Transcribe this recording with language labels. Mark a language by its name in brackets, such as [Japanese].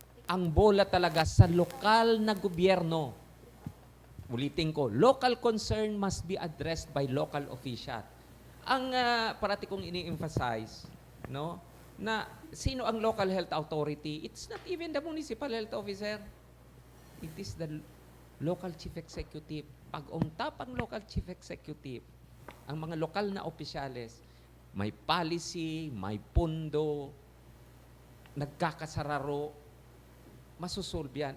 [Filipino] Ang bola talaga sa lokal na gobyerno. [English] Ulitin ko, local concern must be addressed by local official. [Filipino] Ang parati kong ini-emphasize, na sino ang local health authority? [English] It's not even the municipal health officer. It is the local chief executive. [Filipino] Pag [English] on top [Filipino] ang local chief executive, ang mga lokal na opisyales, may policy, may pundo, nagkakasararo, masusolve yan.